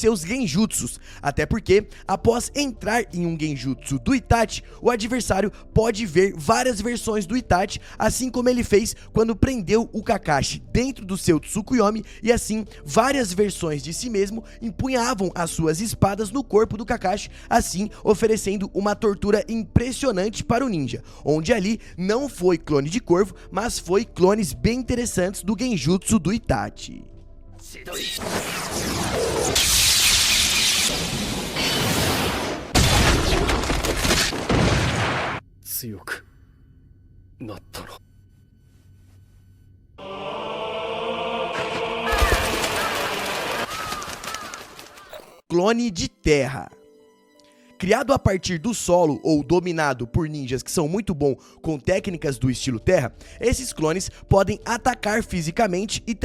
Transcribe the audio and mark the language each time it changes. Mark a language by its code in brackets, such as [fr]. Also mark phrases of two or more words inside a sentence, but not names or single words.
[pt] seus genjutsus, até porque após entrar em um genjutsu do Itachi, o adversário pode ver várias versões do Itachi, assim como ele fez quando prendeu o Kakashi dentro do seu Tsukuyomi, e assim várias versões de si mesmo empunhavam as suas espadas no corpo do Kakashi, assim oferecendo uma tortura impressionante para o ninja, onde ali não foi clone de corvo, mas foi clones bem interessantes do genjutsu do Itachi. [ja] 強くなったな。 [pt] Clone de terra. Criado a partir do solo ou dominado por ninjas que são muito bons com técnicas do estilo terra, esses clones podem atacar fisicamente e